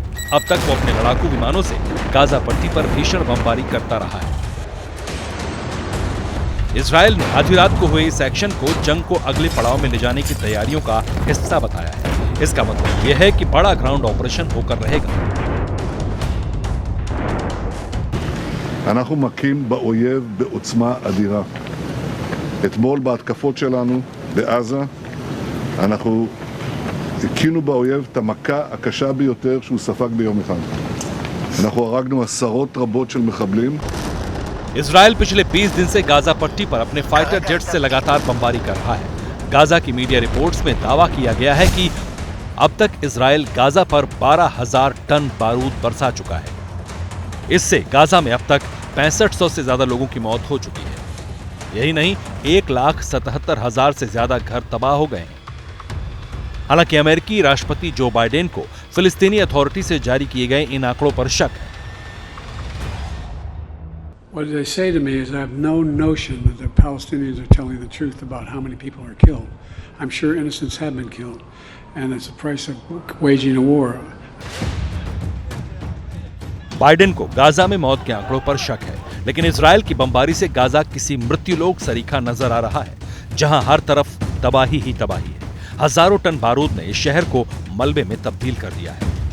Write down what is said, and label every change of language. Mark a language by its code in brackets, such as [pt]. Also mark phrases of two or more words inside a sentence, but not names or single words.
[hi] अब तक वो अपने लड़ाकू विमानों से गाजा पट्टी पर भीषण बमबारी करता रहा है। इजराइल ने आधी रात को हुए इस एक्शन को जंग को अगले पड़ाव में ले जाने की तैयारियों का हिस्सा बताया है। इसका मतलब यह है कि बड़ा [en] ground operation [hi] होकर रहेगा। [he] אנחנו מכים באויב בעוצמה אדירה. אתמול בהתקפות שלנו בעזה אנחנו הקינו באויב את המכה הקשה ביותר שהוא ספג ביום אחד. אנחנו הרגנו עשרות רבות של מחבלים. [hi] इजराइल पिछले 20 दिन से गाजा पट्टी पर अपने [en] fighter jet [hi] से लगातार बमबारी कर रहा है। गाजा की [en] media reports [hi] में दावा किया गया है कि अब तक इजराइल गाजा पर 12,000 टन बारूद बरसा चुका है। इससे गाजा में अब तक 6500 से ज्यादा लोगों की मौत हो चुकी है। यही नहीं, 1,77,000 से ज्यादा घर तबाह हो गए हैं। हालांकि अमेरिकी राष्ट्रपति जो बाइडेन को फिलिस्तीनी अथॉरिटी से जारी किए गए इन आंकड़ों पर शक है। [en] What they say to me is I have no notion that the Palestinians are telling the truth about how many people are killed. I'm sure innocents have been killed, and it's the price of waging a war. [hi] बाइडेन को गाजा में मौत के आंकड़ों पर शक है, लेकिन इजराइल की बमबारी से गाजा किसी मृत्युलोक सरीखा नजर आ रहा है, जहां हर तरफ तबाही ही तबाही है। हजारों टन बारूद ने इस शहर को मलबे में तब्दील कर दिया है।